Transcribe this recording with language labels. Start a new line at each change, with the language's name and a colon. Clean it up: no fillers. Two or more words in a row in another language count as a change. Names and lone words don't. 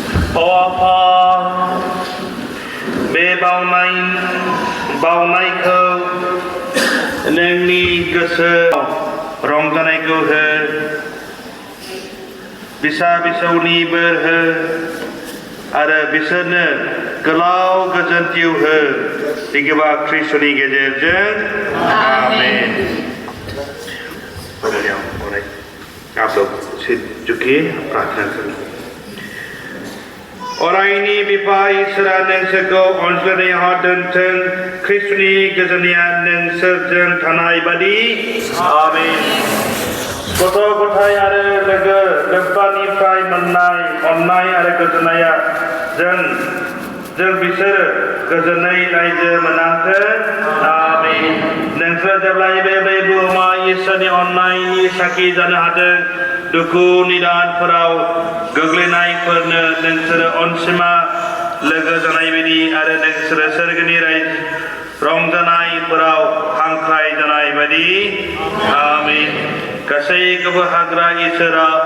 Bodo: Apa be baunaiखौ नोंनि गोसोआव रंजानायखौ हो बिसा बिसौनि बोर हो आरो बिसोरनो गोलाव गोजोन जिउ हो दिगबा ख्रीष्टनि गेजेरजों आमेन
Hindi: आप लोग सिर झुकिए प्रार्थना करें
Bodo: अरायनि बिफा इसोरा नोंसोरखौ अनज्लायनायाव दोनथों ख्रीष्टनि गोजोननाया नोंसोरजों थानाय बादि आमेन गथ' गथाय आरो लोगो लोब्बानिफ्राय मोननाय अननाय आरो गोजोननाया जों बिसोर गोजोनै रायजो मोननांथों आमेन नोंसोर जेब्लायबो बे बुहुमाव इसोरनि अननायनि साखि जानो हाथों दुखु निदानफोराव गोग्लैनायफोरनो नोंसोरो अनसिमा लोगो जानाय बायदि आरो नोंसोरो सोरगोनि रंजानायफोराव हांख्राय जानाय बायदि आमेन गासैखौबो हाग्रा इसोरा